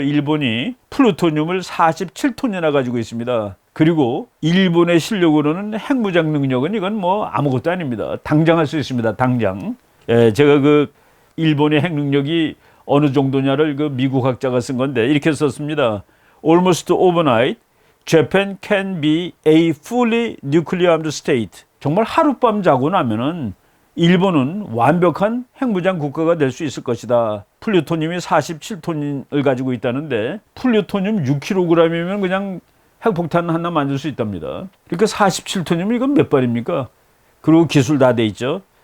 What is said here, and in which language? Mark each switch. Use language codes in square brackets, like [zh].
[ko] 일본이 플루토늄을 47톤이나 가지고 있습니다. 그리고 일본의 실력으로는 핵무장 능력은 이건 뭐 아무것도 아닙니다. 당장 할 수 있습니다. 당장. 제가 그 일본의 핵 능력이 어느 정도냐를 그 미국 학자가 쓴 건데 이렇게 썼습니다. [en] Almost overnight, Japan can be a fully nuclear armed state. [ko] 정말 하룻밤 자고 나면은 일본은 완벽한 핵무장 국가가 될 수 있을 것이다. 플루토늄이 47톤을 가지고 있다는데 플루토늄 6kg이면 그냥 핵폭탄 하나 만들 수 있답니다. 그러니까 47톤이면 이건 몇 발입니까? 그리고 기술 다 돼 있죠.